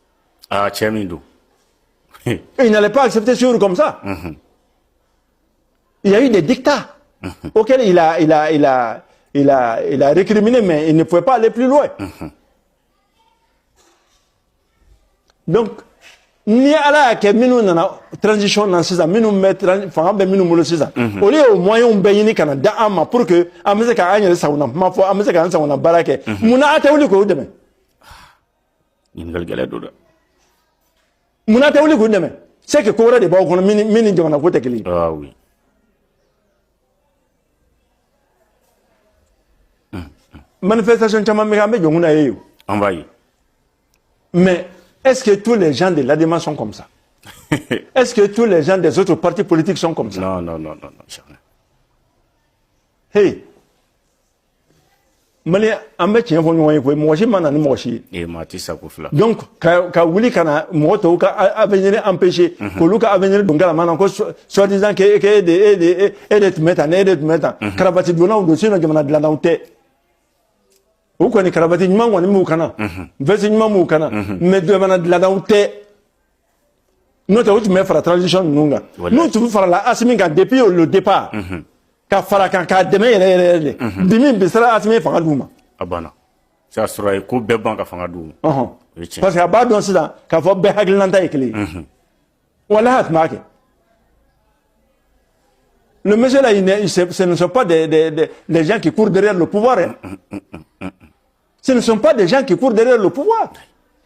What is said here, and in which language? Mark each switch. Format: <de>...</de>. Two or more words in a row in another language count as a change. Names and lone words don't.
<fr>Et il n'allait pas accepter sur comme ça. Il y a eu des dictats auxquels il a récriminé, mais il ne pouvait pas aller plus loin. Donc,</fr> <bm>ni ala ke minu nana transition nan sisan minu fanga bɛ minnu bolo sisan olu ye</bm> <fr>o moyen bɛɛ</fr> <bm>ɲini ka na da an ma</bm> <fr>pour que</fr> <bm>an bɛ se ka an yɛrɛ sagona kuma fɔ an bɛ se ka an sagona baara kɛ munna a tɛ wuli k'o dɛmɛ ɲininkali gɛlɛn don dɛ munna a tɛ wuli k'o dɛmɛ</bm> <fr>c'est que</fr> <bm>ko wɛrɛ de b'aw kɔnɔ min ni jamana ko tɛ kelen ye.</bm> <fr>Ah oui.</fr> <bm>Manifestation caman bɛ kɛ an bɛ jɔnkun na ye o. An b'a ye.</bm> <fr>Mais est-ce que tous les gens de l'ADEMA sont comme ça? Est-ce que tous les gens des autres partis politiques sont comme ça? Non, jamais.</fr> <bm>Hey, Mali, an bɛ tiɲɛ fɔ ɲɔgɔn ye koyi, mɔgɔ si ma na ni mɔgɔ si ye. Et maa ti sago fila. Donc ka wuli ka na mɔgɔ tɔw ka avenir empêcher, k'olu ka avenir don galama na ko</bm> <fr>soi-disant que</fr> <bm>e de tun bɛ tan ne e de tun bɛ tan. Karabati donnaw don sinon jamana dilannaw tɛ. O kɔni karabati ɲuman kɔni m'u kana, veste ɲuman m'u kana, mais jamana dilannaw tɛ. N'o tɛ o tun bɛ fara transition ninnu kan. N'u tun farala Asimi kan</bm> <fr>depuis le départ.</fr> <bm>Ka fara kan k'a dɛmɛ yɛrɛ de. Bi min bi sera Asimi fanga d'u ma. A banna.</bm> <fr>C'est sɔrɔ</fr> <bm>a ye ko bɛɛ ban ka fanga d'u ma. Parce que a b'a dɔn sisan k'a fɔ bɛɛ hakilinata ye kelen ye. Walahi a tun b'a kɛ.</bm> <fr>Le monsieur là, ce ne sont pas des gens qui courent derrière le pouvoir. Hein. Ce ne sont pas des gens qui courent derrière le pouvoir.</fr>